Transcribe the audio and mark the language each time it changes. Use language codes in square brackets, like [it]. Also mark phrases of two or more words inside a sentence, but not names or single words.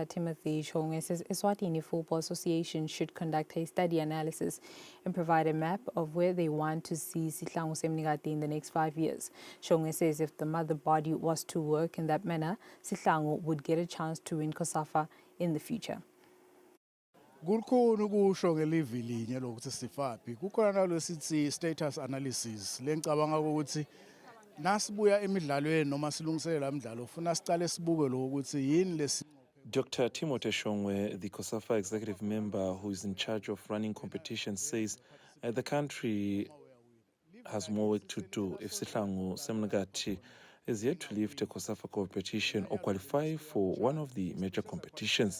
[en] Timothy Shongwe says Eswatini Football Association should conduct a study analysis and provide a map of where they want to see Sihlangu Semnigati in the next 5 years. Shongwe says if the mother body was to work in that manner, Sihlangu would get a chance to win COSAFA in the future. [ss] Kukhona ukusho ngelivi linye lokuthi sifaphi kukhona nalosithi [en] status analysis [ss] lengicabanga ukuthi nasibuya emidlalweni noma silungiselela imidlalo ufuna sicale sibuke lo ukuthi yini lesi. [en] Dr. Timothy Shongwe, the COSAFA executive member who is in charge of running competitions, says the country has more work to do if Sihlangu Semnigati is yet to lift a COSAFA competition or qualify for one of the major competitions.